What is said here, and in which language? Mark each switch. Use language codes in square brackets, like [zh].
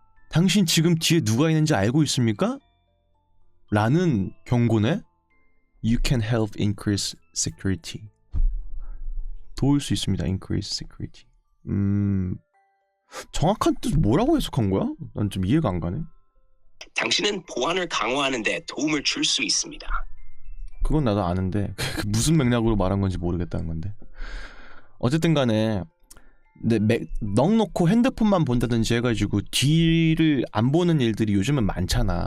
[ko] 당신 지금 뒤에 누가 있는지 알고 있습니까? 라는 경고네? [en] You can help increase security. [ko] 도울 수 있습니다. [en] increase security. [ko] 정확한 뜻 뭐라고 해석한 거야? 난 좀 이해가 안 가네. 당신은 보안을 강화하는 데 도움을 줄 수 있습니다. 그건 나도 아는데 무슨 맥락으로 말한 건지 모르겠다는 건데. 어쨌든 간에 넋 놓고 핸드폰만 본다든지 해가지고 뒤를 안 보는 일들이 요즘은 많잖아.